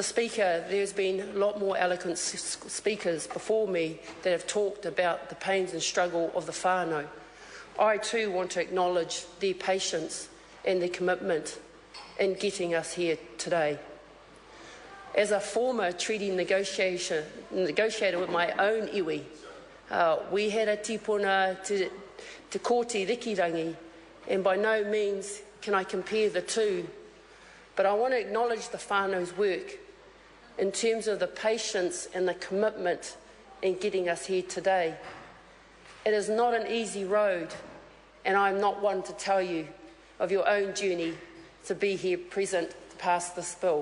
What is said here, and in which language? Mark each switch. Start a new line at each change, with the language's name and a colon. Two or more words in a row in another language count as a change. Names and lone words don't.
English: Speaker, there's been a lot more eloquent speakers before me that have talked about the pains and struggle of the whānau. I too want to acknowledge their patience and their commitment in getting us here today. As a former treaty negotiator with my own iwi, we had a tipuna te kōti rikirangi, and by no means can I compare the two. But I want to acknowledge the whānau's work in terms of the patience and the commitment in getting us here today. It is not an easy road, and I'm not one to tell you of your own journey to be here present to pass this bill.